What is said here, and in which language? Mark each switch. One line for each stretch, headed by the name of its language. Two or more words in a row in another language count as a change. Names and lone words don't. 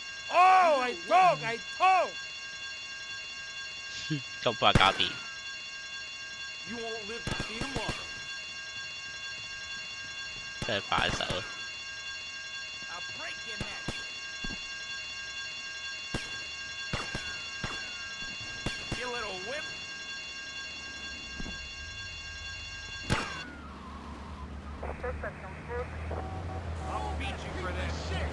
English: Oh, I talk.
Cantonese: 咁快搞掂。
English: You won't live to see tomorrow.
Cantonese: 真係快手。
English: I'll break your neck. You little whip. I'll beat you for this.